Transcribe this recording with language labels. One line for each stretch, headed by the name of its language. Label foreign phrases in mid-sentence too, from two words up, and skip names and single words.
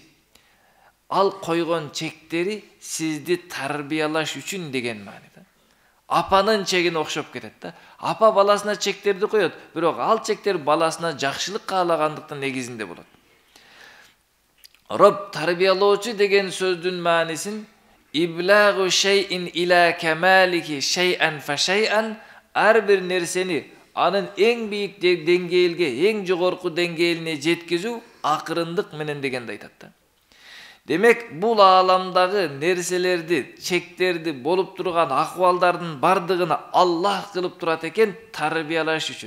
Kyrgyz: Ал койгон чектери сизди тарбиялаш үчүн деген мааниде. Апанын чегине окшоп кетет да. Апа баласына чектерди коет, бирок ал чектер баласына жакшылык каалагандыктын негизинде болот. Роб тарбиялоочу деген сөздүн маанисин
Arabic: إبلاغ شيء إلى كماله شيئا فشيئا,
Kyrgyz: ар бир нерсени анын эң бийик деңгээлге, эң жогорку деңгээлине жеткизүү акырындык менен дегенди айтат да. Демек бул ааламдагы нерселерди, чектерди, болуп турган акыбалдардын бардыгын Аллах кылып турат экен тарбиялаш үчүн.